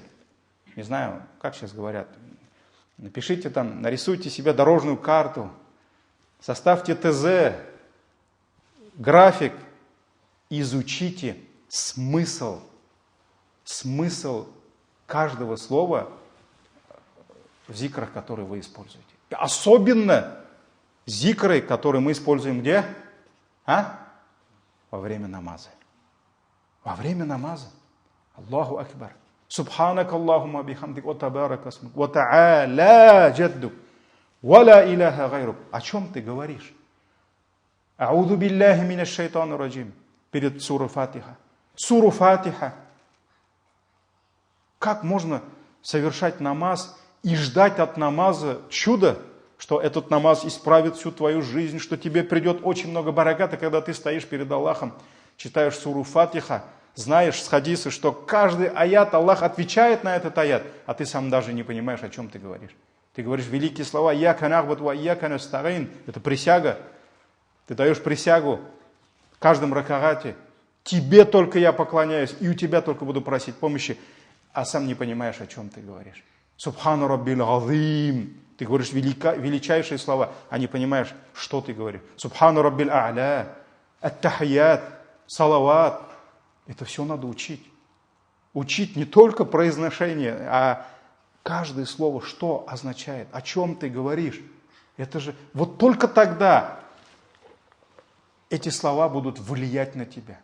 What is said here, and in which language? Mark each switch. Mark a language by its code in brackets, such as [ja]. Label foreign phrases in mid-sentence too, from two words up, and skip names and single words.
[ru] Не знаю, как сейчас говорят. Напишите там, нарисуйте себе дорожную карту, составьте ТЗ, график, изучите смысл каждого слова в зикрах, которые вы используете. Особенно зикры, которые мы используем где? Во время намаза. Во время намаза. [ar] الله أكبر. سبحانك اللهم وبحمدك وتبارك اسمك وتعالى جدك ولا إله غيرك. [ru] О чем ты говоришь? [ar] أعوذ بالله من الشيطان الرجيم. [ru] Перед сурой Фатиха. Суру Фатиха. Как можно совершать намаз и ждать от намаза чуда, что этот намаз исправит всю твою жизнь, что тебе придет очень много бараката, когда ты стоишь перед Аллахом, читаешь суру Фатиха, знаешь с хадиса, что каждый аят Аллах отвечает на этот аят, а ты сам даже не понимаешь, о чем ты говоришь. Ты говоришь великие слова [ar] «إياك نعبد وإياك نستعين». [ru] Это присяга. Ты даешь присягу в каждом ракагате. Тебе только я поклоняюсь, и у тебя только буду просить помощи, а сам не понимаешь, о чем ты говоришь. [ar] سبحان ربي العظيم. [ru] Ты говоришь величайшие слова, а не понимаешь, что ты говоришь. [ar] سبحان ربي الأعلى, التحيات الصلوات. [ru] Это все надо учить. Учить не только произношение, а каждое слово, что означает, о чем ты говоришь. Это же вот только тогда эти слова будут влиять на тебя.